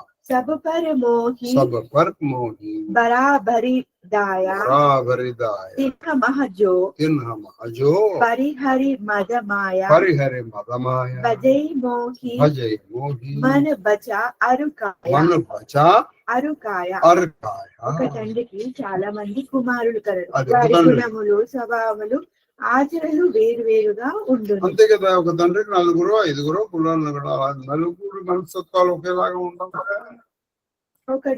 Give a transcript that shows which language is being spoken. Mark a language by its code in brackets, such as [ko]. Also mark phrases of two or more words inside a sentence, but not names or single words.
[awa] सब पर मोहि, सब पर मोहि, बराबरि दाया, बराबरि दाय, तिन्ह मह जो, तिन्ह अजो, परिहरि मद माया, परिहरि मद माया, भजै मोहि, भजै मोहि, मन बचा अरुकाया, मन बचा అరుకాయ. అర్కాయ. [te] ఒక తండ్రికి చాలా మంది కుమారులు కలరు. అది వారి తండ్రి. గుణములు, స్వభావములు, ఆచరణలు వేరువేరుగా ఉండును. అంతే కదా, ఒక తండ్రికి 4 5 పిల్లలు కూడా నలుగురు మనస్తత్వాలు ఒకేలాగా ఉండవు కదా. ఒకడు